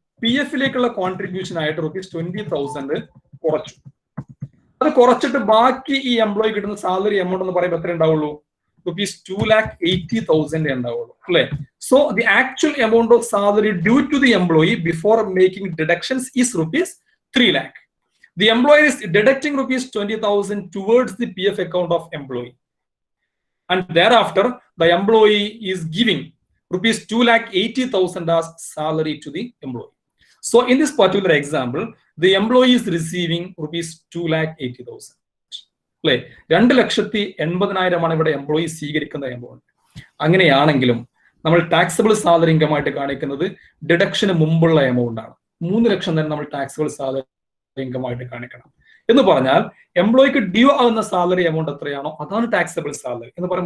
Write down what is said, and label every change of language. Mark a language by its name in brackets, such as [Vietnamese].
[Malayalam] PF-ലേക്കുള്ള contribution ആയിട്ട് rupees 20,000 കുറച്ചു. അത് കുറച്ചിട്ട് ബാക്കി ഈ എംപ്ലോയി കിട്ടുന്ന സാലറി എമൗണ്ട് എന്ന് പറയുമ്പോൾ എത്ര ഉണ്ടാവുള്ളൂ? റുപ്പീസ് 2,80,000 ഉണ്ടാവുള്ളൂ അല്ലെ? [English] So the actual amount of salary due to the employee before making deductions is rupees 3 lakh. The employer is deducting rupees 20,000 towards the PF account of employee, and thereafter the employee is giving rupees 2,80,000 as salary to the employee. So in this particular example, the employee is receiving ₹2,80,000. [Malayalam] അല്ലെ, 2,80,000 ഇവിടെ employee സ്വീകരിക്കുന്ന amount. അങ്ങനെയാണെങ്കിലും നമ്മൾ taxable salary income ആയിട്ട് കാണിക്കുന്നത് deduction മുമ്പുള്ള amount ആണ്. 3 ലക്ഷം തന്നെ നമ്മൾ ടാക്സബിൾ സാലറി ഇൻകം ആയിട്ട് കാണിക്കണം. എന്ന് പറഞ്ഞാൽ എംപ്ലോയിക്ക് ഡ്യൂ ആകുന്ന സാലറി എമൗണ്ട് എത്രയാണോ അതാണ് ടാക്സബിൾ സാലറി എന്ന് പറയാം.